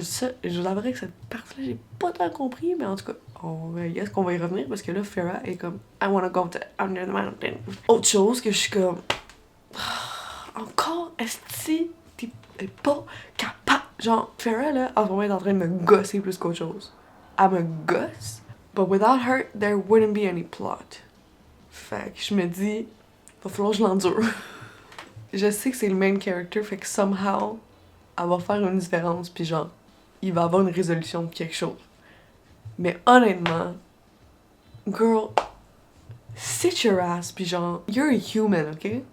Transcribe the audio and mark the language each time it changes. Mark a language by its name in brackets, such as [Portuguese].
[French] Ça, je vous avouerai que cette partie-là, j'ai pas tant compris, mais en tout cas, est-ce qu'on va y revenir? Parce que là, Farrah est comme [English] I wanna go to Under the Mountain. [French] Autre chose que je suis comme encore, est-ce que t'es pas capable? Genre, Farrah, là, en ce moment, est en train de me gosser plus qu'autre chose. Elle me gosse, [English] but without her, there wouldn't be any plot. [French] Fait que je me dis, va falloir que je l'endure. Je sais que c'est le main character, fait que somehow, elle va faire une différence, puis genre, il va avoir une résolution de quelque chose. Mais honnêtement, [English] girl, sit your ass, [French] puis genre, [English] you're a human, ok?